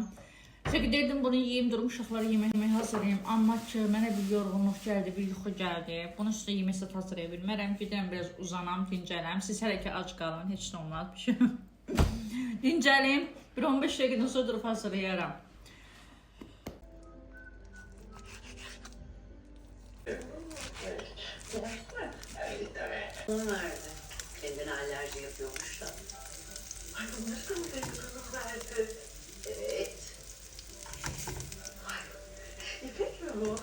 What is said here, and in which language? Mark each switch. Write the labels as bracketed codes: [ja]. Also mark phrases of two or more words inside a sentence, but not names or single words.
[az] Çünki dedim bunu yiyeyim, durum uşaqları yemək hazırlayayım. Amma ki, mənə bir yorğunluq gəldi, bir yuxu gəldi. Bunun üstündə yemək saat hazırlaya bilmərəm. Gedirəm, biraz uzanam, dincələm. Siz hələ ki ac qalın, heç nə olmaz. Dincəliyim, bir 15 dəqiqədən sonra durub hazırlayaram. [tr] Bunu verdi. Kendine alerji yapıyormuş da. Ay bunları da mı memnunum verdi? Evet. Ay, İpek mi bu?